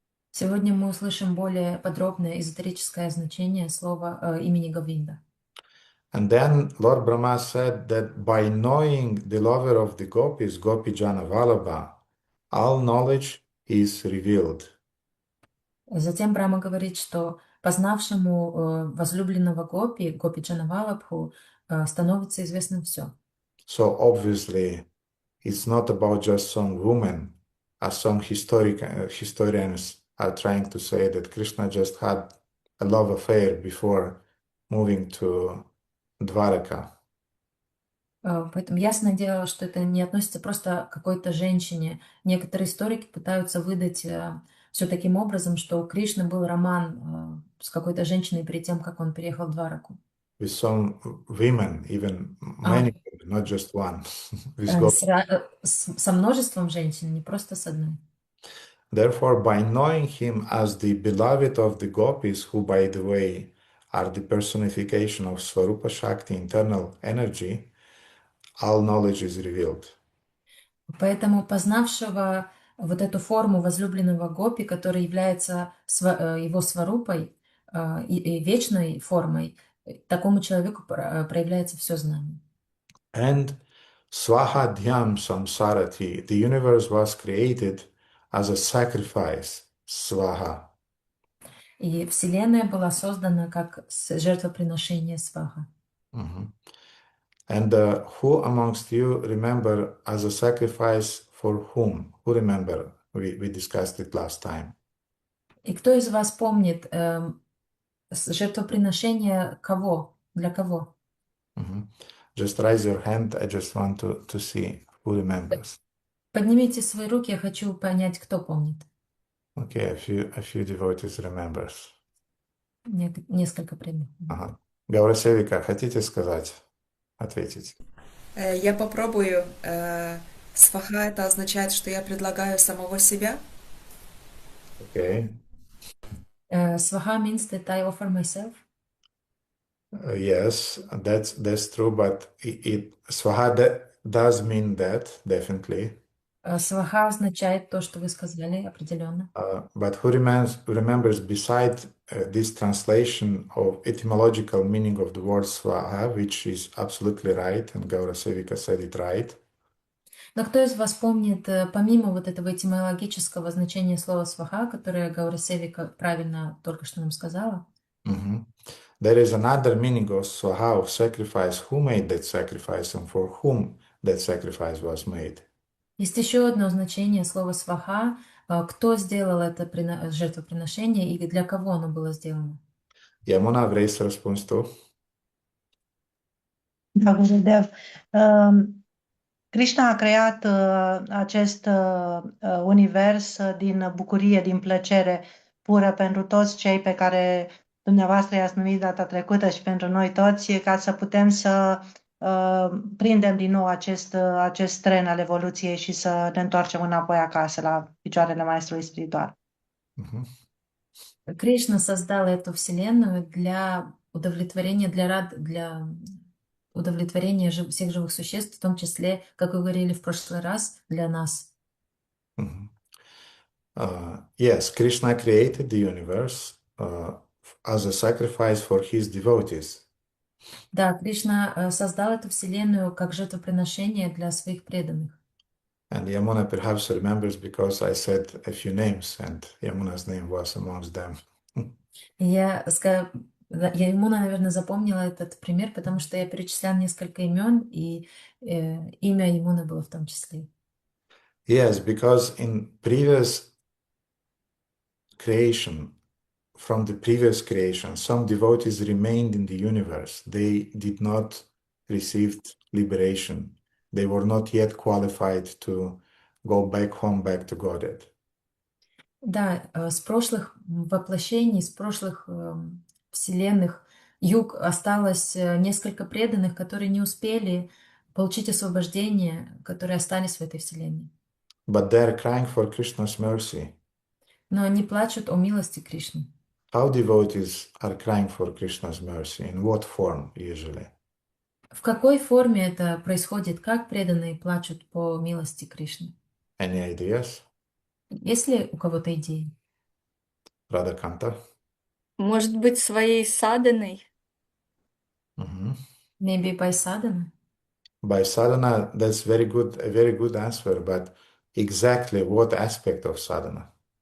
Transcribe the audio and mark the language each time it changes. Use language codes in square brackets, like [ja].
[ru] Сегодня мы услышим более подробное эзотерическое значение слова имени Говинда. [en] And then Lord Brahma said that by knowing the lover of the gopis, Gopi Jana Vallabha, all knowledge is revealed. [ru] Затем Брахма говорит, что познавшему возлюбленного Гопи, Гопи Джанавалабху, становится известно все. [en] So obviously, it's not about just some woman, as some historians are trying to say that Krishna just had a love affair before moving to Dwaraka. [ru] Поэтому ясное дело, что это не относится просто к какой-то женщине. Некоторые историки пытаются выдать все таким образом, что у Кришны был роман с какой-то женщиной перед тем, как он переехал в Двараку. [en] With some women, even А, many women, not just one, with God. [ru] со множеством женщин, не просто с одной. [en] Therefore, by knowing him as the beloved of the gopis, who, by the way, are the personification of Swarupa Shakti, internal energy, all knowledge is revealed. [ru] Поэтому познавшего вот эту форму возлюбленного Гопи, который является его сварупой и вечной формой, такому человеку проявляется все знание. [en] And Swaha Dhyam Samsarati, the universe was created as a sacrifice, Swaha. [ru] И Вселенная была создана как жертвоприношение сваха. Mhm. [en] And who amongst you remember as a sacrifice for whom? Who remember? We discussed it last time. [ru] И кто из вас помнит жертвоприношение кого? Для кого? [en] Mhm. Just raise your hand. I just want to see who remembers. [ru] Поднимите свои руки, я хочу понять, кто помнит. [en] Okay, a few devotees remembers. [ru] Несколько преданных. Ага. Гаурасевика, хотите сказать, ответить? Я попробую. Сваха это означает, что я предлагаю самого себя. [en] Okay. Сваха means that I offer myself. Yes, that's true, but swaha does mean that definitely. [ru] Сваха означает то, что вы сказали, определенно. [en] But who remembers beside this translation of etymological meaning of the word swaha, which is absolutely right, and Gaura Sevika said it right. [ru] Но кто из вас помнит, помимо вот этого этимологического значения слова сваха, которое Гаура Севика правильно только что нам сказала, Mhm. [en] There is another meaning of swaha, of sacrifice, who made that sacrifice and for whom that sacrifice was made. [ru] есть еще одно значение слова сваха, кто сделал это жертвоприношение и для кого оно было сделано. [ro] Yamuna, vrei să răspunzi tu? Da, Gurudev. Krishna a creat acest univers din bucurie, din plăcere pură pentru toți cei pe care dumneavoastră i-ați numit data trecută și pentru noi toți, ca să putem să prindem din nou acest tren al evoluției și să ne întoarcem înapoi acasă, la picioarele Maestrului Spiritual. Mhm. [ru] Кришна создал эту вселенную для удовлетворения, для удовлетворения всех живых существ, в том числе, как вы говорили в прошлый раз, для нас. Mhm. [en] Yes, Krishna created the universe as a sacrifice for his devotees. [ru] Да, Кришна создал эту вселенную как жертвоприношение для своих преданных. [en] And Yamuna perhaps remembers because I said a few names, and Yamuna's name was amongst them. [ru] И я ему, наверное, запомнила этот пример, потому что я перечисляла несколько имен, и имя Имуна было в том числе. [en] Yes, because in previous creation, from the previous creation, some devotees remained in the universe. They did not receive liberation. They were not yet qualified to go back home, back to Godhead. [ru] Да, с прошлых воплощений, с прошлых вселенных юг осталось несколько преданных, которые не успели получить освобождение, которые остались в этой вселенной. [en] But they're crying for Krishna's mercy. [ru] Но они плачут о милости Кришны. [en] How devotees are crying for Krishna's mercy? In what form usually? [ru] В какой форме это происходит? Как преданные плачут по милости Кришны? [en] Any ideas? [ru] Есть ли у кого-то идеи? [en] Radhakanta? [ru] Может быть, своей саданой? Mhm. [en] Maybe by sadhana? By sadhana, that's a very good answer, but exactly what aspect of sadhana?